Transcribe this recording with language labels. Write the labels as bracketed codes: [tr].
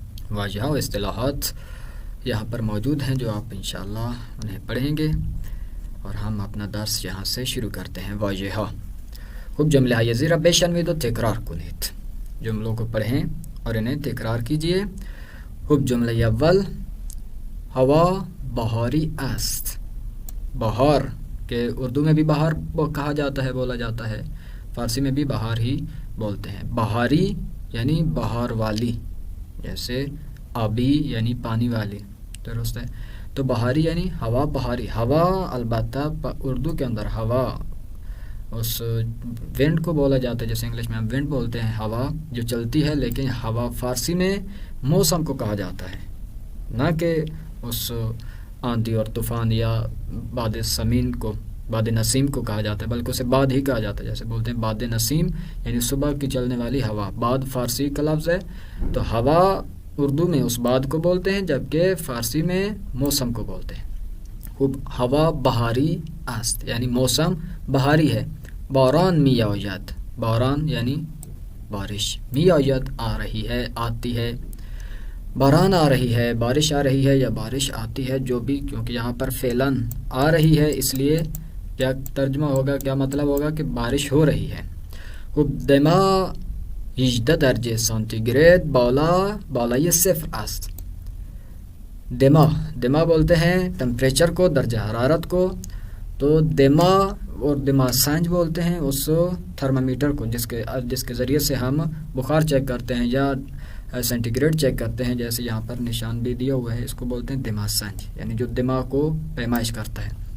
[ur] واژہ و اصطلاحات یہاں پر موجود ہیں جو آپ انشاءاللہ انہیں پڑھیں گے اور ہم اپنا درس یہاں سے شروع کرتے ہیں. [fa] واژہ ها. خب جمله های زیر بشنوید و تکرار کنید. [ur] جملوں کو پڑھیں اور انہیں تکرار کیجئے. [fa] خب جمله اول، ہوا بہاری است. [ur] بہار کہ اردو میں بھی بہار کہا جاتا ہے، بولا جاتا ہے، فارسی میں بھی بہار ہی بولتے ہیں. بہاری یعنی بہار والی، جیسے آبی یعنی پانی والی، درست ہے. تو بہاری یعنی ہوا بہاری. ہوا البتہ اردو کے اندر ہوا اس ونڈ کو بولا جاتا ہے، جیسے انگلش میں ہم ونڈ بولتے ہیں، ہوا جو چلتی ہے، لیکن ہوا فارسی میں موسم کو کہا جاتا ہے، نہ کہ اس آندھی اور طوفان یا باد سمین کو، باد نسیم کو کہا جاتا ہے، بلکہ اسے باد ہی کہا جاتا ہے. جیسے بولتے ہیں باد نسیم یعنی صبح کی چلنے والی ہوا. باد فارسی کا لفظ ہے، تو ہوا اردو میں اس باد کو بولتے ہیں، جبکہ فارسی میں موسم کو بولتے ہیں. خوب، [fa] ہوا بہاری است [ur] یعنی موسم بہاری ہے. [fa] باران می آید، [ur] باران یعنی بارش، می آید آ رہی ہے، آتی ہے. باران آ رہی ہے، بارش آ رہی ہے یا بارش آتی ہے، جو بھی، کیونکہ یہاں پر فعلاً آ رہی ہے، اس لیے کیا ترجمہ ہوگا، کیا مطلب ہوگا کہ بارش ہو رہی ہے. [fa] خوب، دما 18 درجه سانتیگراد بالای صفر است. [ur] دما بولتے ہیں ٹمپریچر کو، درجہ حرارت کو. تو دما اور دما سنج بولتے ہیں اس تھرمامیٹر کو جس کے ذریعے سے ہم بخار چیک کرتے ہیں یا سینٹی گریڈ چیک کرتے ہیں. جیسے یہاں پر نشان بھی دیا ہوا ہے، اس کو بولتے ہیں دما سنج، یعنی جو دما کو پیمائش کرتا ہے.